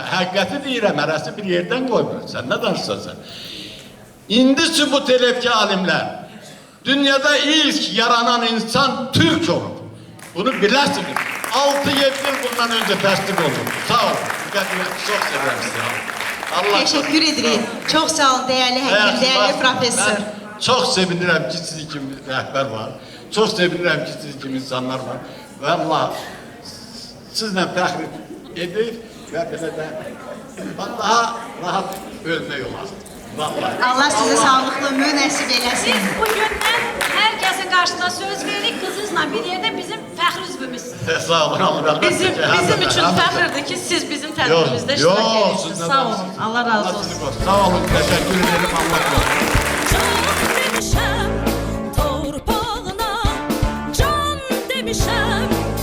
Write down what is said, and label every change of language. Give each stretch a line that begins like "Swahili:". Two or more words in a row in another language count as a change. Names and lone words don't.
Azerbaijani: Həqiqəti deyirəm, hərəsi bir yerdən qoymur. Sən nə danışsan sən? İndi sübut edib ki, alimlər, dünyada ilk yaranan insan Türk olub. Bunu biləsiniz. 6-7 yıl bundan öncə təsdiq olub. Sağ olun. Çox sevirəm sizi.
Turkish: Teşekkür ederim. Çok sağ olun değerli həkim, değerli profesör.
Azerbaijani: Ben çok sevinirəm ki, siz kimi rəhbər var. Çok sevinirəm ki, siz kimi insanlar var. Və Allah sizlə fəxr edir və belə də daha rahat ölmək olar.
Turkish: Allah size sağlıklı ömür nəsib eləsin. Biz bugündən herkesin karşısında söz verdik, kızınızla bir yerde bizim
Azerbaijani: fəxr üzvümüzsünüz. Sağ olun, Allah Bizim için fəxrdir ki, siz bizim tədbirimizdə iştirak edirsiniz. Sağ olun, Allah razı olsun. Sağ olun,
Turkish: teşekkür ederim,
Azerbaijani: Allah razı olsun. Can demişəm torpağına, can demişəm